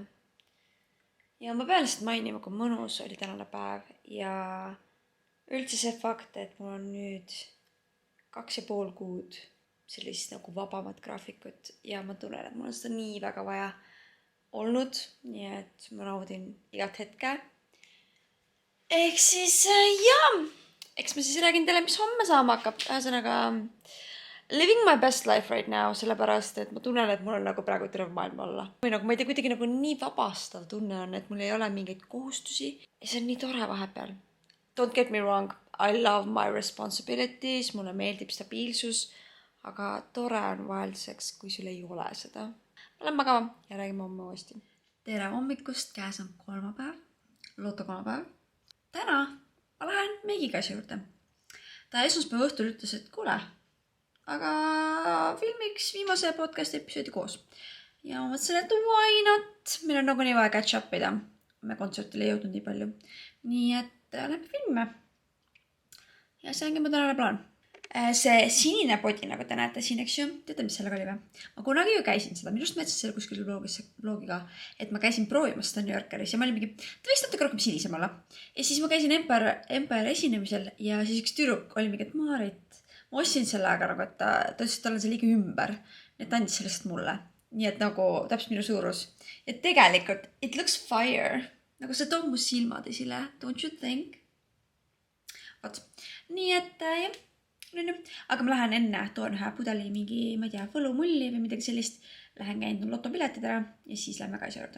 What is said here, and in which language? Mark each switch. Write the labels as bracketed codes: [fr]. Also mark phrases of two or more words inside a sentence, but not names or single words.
[et] Ja ma pean lihtsalt mainima, kui mõnus oli tänane päev ja üldse see fakt, et mul on nüüd 2,5 kuud sellist nagu vabamat graafikut ja ma tunnen, et mul on seda nii väga vaja olnud, nii et ma naudin igat hetke. Ehk siis eks ma siis räägin teile, mis homme saama hakkab. Ühesõnaga, [en] living my best life right now, [et] sellepärast, et ma tunnen, et mul on nagu praegu terve maailma olla. Või nagu ma ei tea, kuidagi nagu nii vabastav tunne on, et mul ei ole mingeid kohustusi. Ja see on nii tore vahepeal. [en] Don't get me wrong, I love my responsibilities, [et] mulle meeldib stabiilsus, aga tore on vahelduseks, kui sul ei ole seda. Ma lähen magama ja räägime homme uuesti. Tere hommikust, käes on kolmapäev, lotokolmapäev. Täna ma lähen Meigikaisa juurde. Ta esmaspäeva õhtul ütles, et kuule, aga filmiks viimase podcast episoodi koos. Ja ma mõtlesin, et [en] why not? [et] Meil on nagu nii vaja [en] catch up [et] ida. Me kontsertile ei jõudnud nii palju. Nii et lähme filme. Ja see ongi mu tänane plaan. See sinine podi, nagu te näete siin, eks ju, teate, mis sellega oli või? Ma kunagi ju käisin seda, minust ma ütlesin selle kuskil vlogiga, et ma käisin proovimas seda New Yorkeris ja ma olin mingi, ta võiks natuke rohkem sinisem olla. Ja siis ma käisin Empire esinemisel ja siis üks tüdruk oli mingi, et Maarit, ma ostsin selle aega nagu, et ta ütles, et tal on see liiga ümber, et ta andis sellest mulle. Nii et nagu täpselt minu suurus. Ja tegelikult, [en] it looks fire. [et] Nagu see toob mu silmad esile, [en] don't you think? [et] Vaat, nii et jah. Aga ma lähen enne, toon ühe pudeli mingi, ma ei tea, võlumulli või midagi sellist. Lähen käin lotopiletid ära ja siis lähme Kaisa juurde.